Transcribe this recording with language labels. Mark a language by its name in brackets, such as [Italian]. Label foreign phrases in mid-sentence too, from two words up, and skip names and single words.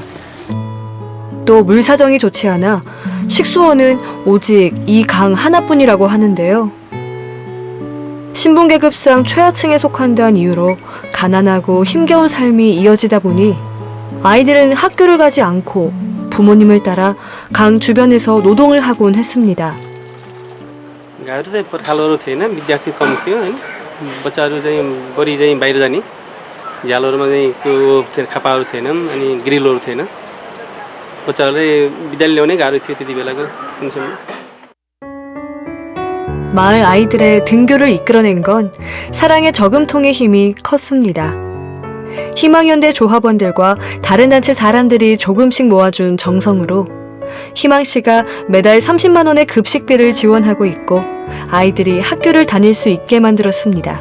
[Korean] 또 물 사정이 좋지 않아 식수원은 오직 이 강 하나뿐이라고 하는데요. 신분계급상 최하층에 속한다는 이유로 가난하고 힘겨운 삶이 이어지다 보니 아이들은 학교를 가지 않고 부모님을 따라 강 주변에서 노동을 하곤 했습니다. [Nepali] गाईहरू चाहिँ पर्खालहरू थिएन, विद्यार्थी कम थियो होइन, बच्चाहरू चाहिँ बढी चाहिँ बाहिर जाने, झ्यालहरूमा चाहिँ त्यो खापाहरू थिएनन्, अनि ग्रिलहरू थिएन, बच्चाहरूलाई विद्यालय ल्याउनै गाह्रो थियो त्यति बेलाको दिनसम्म। [Korean] 마을 아이들의 등교를 이끌어낸 건 사랑의 저금통의 힘이 컸습니다. 희망현대 조합원들과 다른 단체 사람들이 조금씩 모아준 정성으로 희망씨가 매달 30만 원의 급식비를 지원하고 있고 아이들이 학교를 다닐 수 있게 만들었습니다.